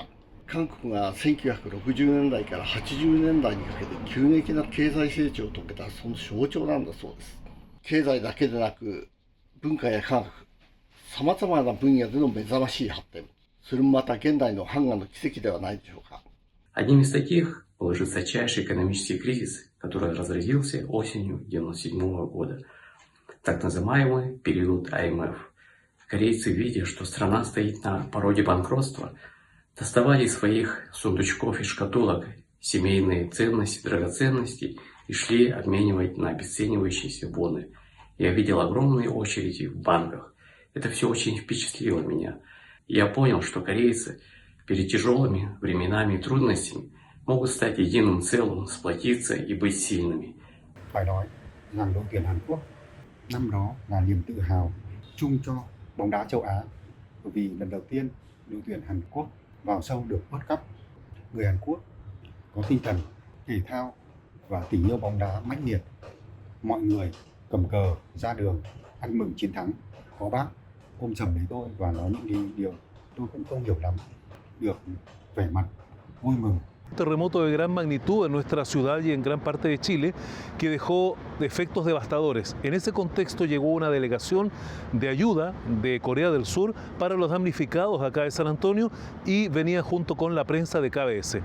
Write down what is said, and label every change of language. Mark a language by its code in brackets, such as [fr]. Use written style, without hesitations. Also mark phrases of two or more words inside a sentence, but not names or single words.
[ja] 韓国が1960年代から80年代にかけて急激な経済成長を遂げたその象徴なんだそうです。経済だけでなく文化や科学、様々な分野での目覚ましい発展、それもまた現代のハンガンの奇跡ではないでしょうか。 [ru] Одним из таких был жесточайший экономический кризис, который разразился осенью 1997 года, так называемый период АМФ. Корейцы, видя, что страна стоит на пороге банкротства, доставали из своих сундучков и шкатулок семейные ценности, драгоценности и шли обменивать на обесценивающиеся боны. Я видел огромные очереди в банках. Это все очень впечатлило меня. Я понял, что корейцы перед тяжелыми временами и трудностями могут стать единым целым, sплотиться и быть сильными. [vi] Phải nói rằng đội tuyển Hàn Quốc năm đó là niềm tự hào chung cho bóng đá châu Á, bởi vì lần đầu tiên đội tuyển Hàn Quốc vào sâu được World Cup. Người Hàn Quốc có tinh thần thể thao và tình yêu bóng đá mãnh liệt. Mọi người cầm cờ ra đường ăn mừng chiến thắng. Có bác ôm chầm lấy tôi và nói những điều tôi cũng không hiểu lắm, được vẻ mặt vui mừng. [es] Terremoto de gran magnitud en nuestra ciudad y en gran parte de Chile, que dejó efectos devastadores. En ese contexto llegó una delegación de ayuda de Corea del Sur para los damnificados acá de San Antonio y venía junto con la prensa de KBS.